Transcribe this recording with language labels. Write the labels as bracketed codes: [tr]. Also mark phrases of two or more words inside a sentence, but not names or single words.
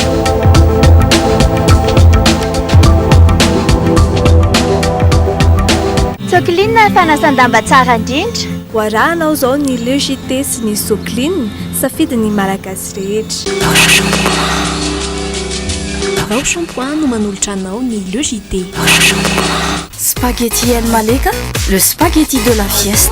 [mg] Sokline fanasandamba tsara indrindra. Hoarahanao zao ny logité sy ny sokline safidy ny malagasy rehetra. Rao shampoing no manolotra anao ny logité. [fr] Spaghetti El Malika, le spaghetti de la fiesta.